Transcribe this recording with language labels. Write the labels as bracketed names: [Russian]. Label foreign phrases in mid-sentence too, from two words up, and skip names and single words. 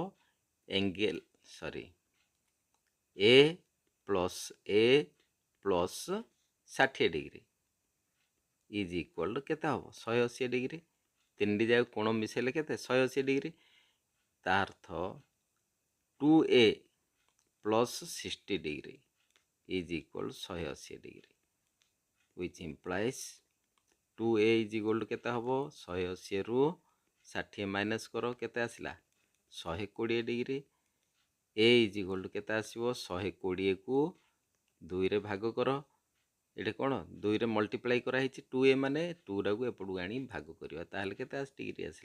[English] angle A plus A plus 60 degree is equal to [Odia] କେତେ ହେବ? 180 ଡିଗ୍ରୀ। ତିନିଟି ଯାକ କୋଣ ମିଶାଇଲେ କେତେ? 180 ଡିଗ୍ରୀ। ତା ଅର୍ଥ [English] 2A plus 60 degree is equal 180 degree, which implies 2A is equal to [Odia] କେତେ ହେବ? 180ରୁ 60 ମାଇନସ୍ କର, କେତେ ଆସିଲା? [English] 120 degree. A is equal to [Odia] କେତେ ଆସିବ? 120କୁ 2ରେ ଭାଗ କର। ଏଠି କ'ଣ 2ରେ ମଲ୍ଟିପ୍ଲାଇ କରାହେଇଛି, 2A ମାନେ 2ଟାକୁ ଏପଟକୁ ଆଣି ଭାଗ କରିବା, ତାହେଲେ କେତେ ଡିଗ୍ରୀ ଆସିଲା?